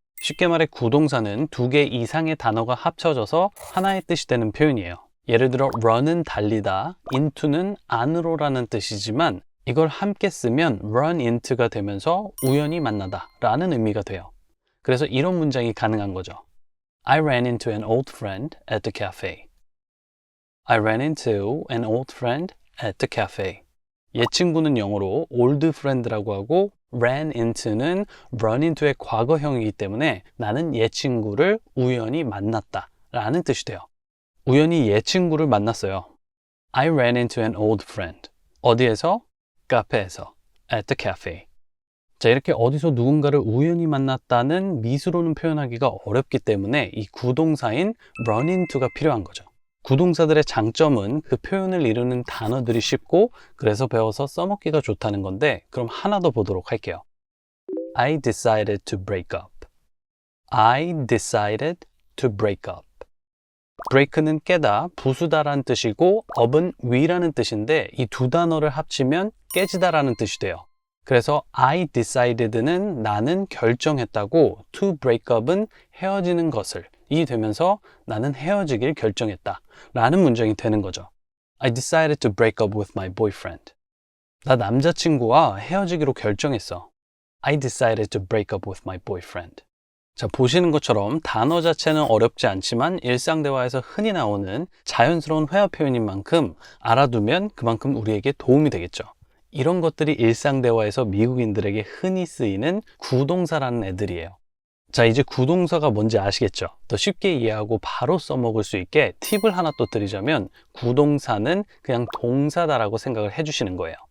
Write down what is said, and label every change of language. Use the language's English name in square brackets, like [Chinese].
[Korean] 쉽게 말해 구동사는 두 개 이상의 단어가 합쳐져서 하나의 뜻이 되는 표현이에요. 예를 들어 run은 달리다, into는 안으로라는 뜻이지만 이걸 함께 쓰면 run into가 되면서 우연히 만나다 라는 의미가 돼요. 그래서 이런 문장이 가능한 거죠. [English] I ran into an old friend at the cafe. I ran into an old friend at the cafe. [Korean] 옛 친구는 영어로 old friend라고 하고 ran into는 run into의 과거형이기 때문에 나는 옛 친구를 우연히 만났다 라는 뜻이 돼요. 우연히 옛 친구를 만났어요. [English] I ran into an old friend. [Korean] 어디에서? 카페에서. [English] at the cafe. [Korean] 자, 이렇게 어디서 누군가를 우연히 만났다는 미수로는 표현하기가 어렵기 때문에 이 구동사인 run into가 필요한 거죠. 구동사들의 장점은 그 표현을 이루는 단어들이 쉽고 그래서 배워서 써먹기가 좋다는 건데 그럼 하나 더 보도록 할게요. [English] I decided to break up. I decided to break up. [Korean] break는 깨다, 부수다라는 뜻이고 up은 위라는 뜻인데 이 두 단어를 합치면 깨지다라는 뜻이 돼요. 그래서 I decided는 나는 결정했다고 to break up은 헤어지는 것을 이 되면서 나는 헤어지길 결정했다 라는 문장이 되는 거죠. [English] I decided to break up with my boyfriend. [Korean] 나 남자친구와 헤어지기로 결정했어. [English] I decided to break up with my boyfriend. [Korean] 자, 보시는 것처럼 단어 자체는 어렵지 않지만 일상 대화에서 흔히 나오는 자연스러운 회화 표현인 만큼 알아두면 그만큼 우리에게 도움이 되겠죠. 이런 것들이 일상 대화에서 미국인들에게 흔히 쓰이는 구동사라는 애들이에요. 자, 이제 구동사가 뭔지 아시겠죠? 더 쉽게 이해하고 바로 써먹을 수 있게 팁을 하나 또 드리자면 구동사는 그냥 동사다라고 생각을 해주시는 거예요.